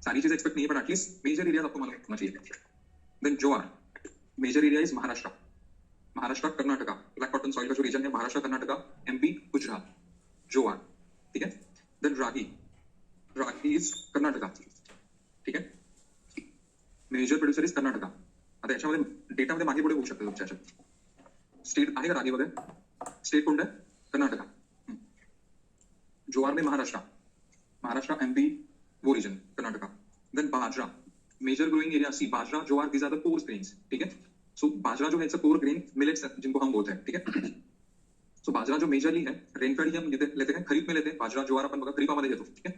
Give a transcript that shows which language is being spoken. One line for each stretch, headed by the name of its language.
Hindi: सारी चीजें एक्सपेक्ट नहीं है, बट एटलीस्ट मेजर एरिया आपको मालूम होना चाहिए। Then jowar, major area is Maharashtra, Maharashtra Karnataka, black cotton soil का जो रीजन है, महाराष्ट्र कर्नाटका एमपी गुजरात, ज्वार, ठीक है। Then ragi, ragi is Karnataka, ठीक है। Major producer is Karnataka.
Marathi: आता याच्यामध्ये डेटामध्ये मागे पुढे होऊ शकते तुमच्या, स्टेट आहे का रागी वगैरे, स्टेट कोणतं आहे, कर्नाटका।
Hindi: ज्वार में महाराष्ट्र, महाराष्ट्र एमपी वो reason Karnataka. Then bajra, major growing area C, bajra jowar, these are the core grains, ठीक है। सो बाजरा जो है it's a core grain millets जिनको हम बोलते हैं, ठीक है। सो बाजरा जो मेजरली है, रेनफेड ही हम लेते हैं, खरीफ में लेते हैं बाजरा, ज्वार
Marathi: अपन बघा खरीपामध्ये घेतो,
Hindi: ठीक है।